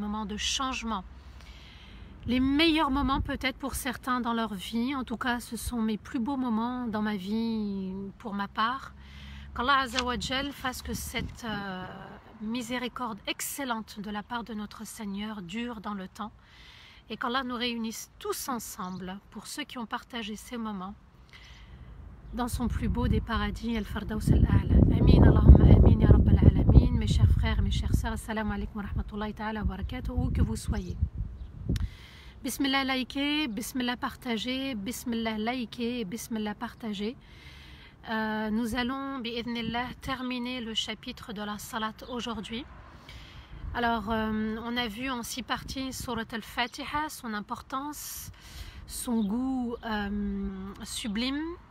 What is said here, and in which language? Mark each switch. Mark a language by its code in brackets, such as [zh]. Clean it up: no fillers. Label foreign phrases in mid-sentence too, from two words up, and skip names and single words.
[fr] moments de changement, les meilleurs moments peut-être pour certains dans leur vie, en tout cas ce sont mes plus beaux moments dans ma vie pour ma part, qu'Allah Azzawajal fasse que cette miséricorde excellente de la part de notre Seigneur dure dans le temps, et qu'Allah nous réunisse tous ensemble, pour ceux qui ont partagé ces moments, dans son plus beau des paradis, [ar] الفردوس الأعلى. آمين، اللهم آمين، يا رب العالمين. [fr] Mes chers frères, mes chères sœurs, [ar] السلام عليكم و رحمة الله تعالى و بركاته, [fr] où que vous soyez. Bismillah likez, Bismillah partagez, Bismillah likez, Bismillah partagez. Nous allons, bi'idhnillah, terminer le chapitre de la salat aujourd'hui. Alors, on a vu en 6 parties Surat al-Fatiha, son importance, son goût sublime.